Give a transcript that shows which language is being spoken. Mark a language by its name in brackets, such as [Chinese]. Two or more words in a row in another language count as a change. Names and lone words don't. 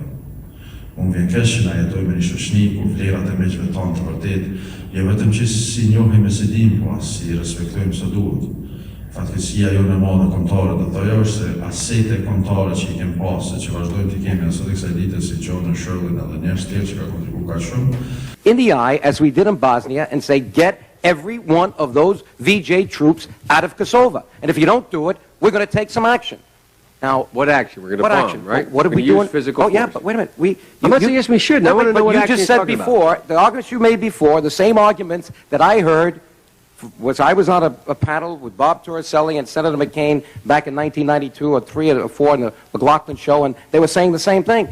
[Albanian] Unë vjen keq që na jetojmë në një shoqëni ku vlerat e miqve tanë të vërtet, jo vetëm që si njohim e si dim, po as si respektojmë së duhet. Fatkeqësia jonë e madhe kombëtare do thoya është se asete kombëtare që i kemi pasë, që vazhdojmë të kemi sot kësaj dite si John Shirley edhe njerëz tjerë që ka kontribuar kaq shumë. [English] In the eye, as we did in Bosnia, and say, get every one of those VJ troops out of Kosovo. And if you don't do it, we're going to take some action. Now, what action? We're going to bomb, action? right? What are we doing? Physical force. Yeah, but wait a minute. I'm not suggesting we shouldn't. I want to know what action you just said before, the arguments you made before, the same arguments that I heard, I was on a panel with Bob Torricelli and Senator McCain back in 1992 or 3 or 4 in the McLaughlin show, and they were saying the same thing.